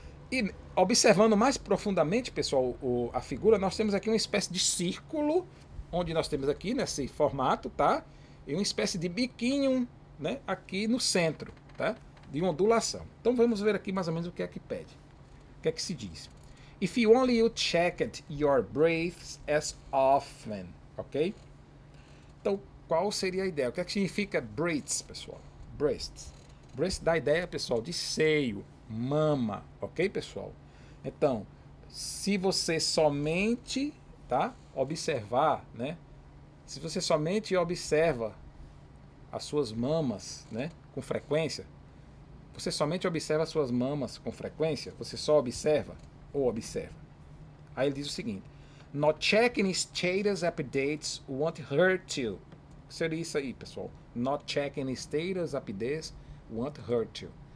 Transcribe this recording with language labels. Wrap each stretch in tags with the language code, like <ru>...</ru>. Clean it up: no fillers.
<pt>E observando mais profundamente, pessoal, a figura, nós temos aqui uma espécie de círculo, onde nós temos aqui nesse formato, tá? E uma espécie de biquinho, né, aqui no centro, tá? De ondulação. Então vamos ver aqui mais ou menos o que é que pede. O que é que se diz?</pt> <en>If you only you checked your breaths as often, ok?</en> <pt>Então, qual seria a ideia? O que é que significa breaths, pessoal? Breasts. Breast dá a ideia, pessoal, de seio, mama, ok, pessoal? Então, se você somente, tá, observar, né? Se você somente observa as suas mamas, né, com frequência, você somente observa as suas mamas com frequência, você só observa ou observa. Aí ele diz o seguinte:</pt> <en>Not checking status updates won't hurt you.</en> <pt>O que seria isso aí, pessoal?</pt> <en>Not checking status updates won't hurt you.</en>